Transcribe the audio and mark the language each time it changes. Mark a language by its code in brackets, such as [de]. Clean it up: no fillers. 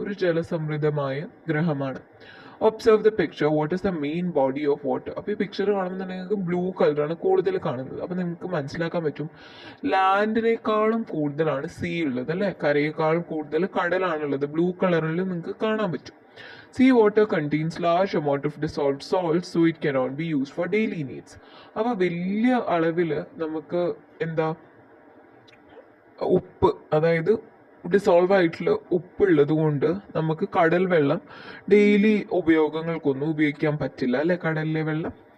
[ml] ഒരു ജലസമൃദ്ധമായ ഗ്രഹമാണ്. [en] Observe the picture. What is the main body of water? [ml] അപ്പോൾ ഈ പിക്ചർ കാണുമ്പോൾ നിങ്ങൾക്ക് ബ്ലൂ കളറാണ് കൂടുതൽ കാണുന്നത്. അപ്പോൾ നിങ്ങൾക്ക് മനസ്സിലാക്കാൻ പറ്റും ലാൻഡിനേക്കാളും കൂടുതലാണ് സീ ഉള്ളത് അല്ലേ, കരയേക്കാളും കൂടുതൽ കടലാണുള്ളത്. ബ്ലൂ കളറിൽ നിങ്ങൾക്ക് കാണാൻ പറ്റും. [en] Seawater contains large amount of dissolved salts, so it cannot be used for daily needs. [ml] അപ്പോൾ വലിയ അളവിൽ നമുക്ക് എന്താ ഉപ്പ്, അതായത് ഡിസോൾവ് ആയിട്ടുള്ള ഉപ്പുള്ളത് കൊണ്ട് നമുക്ക് കടൽ വെള്ളം ഡെയിലി ഉപയോഗങ്ങൾക്കൊന്നും ഉപയോഗിക്കാൻ പറ്റില്ല അല്ലെ, കടലിലെ വെള്ളം.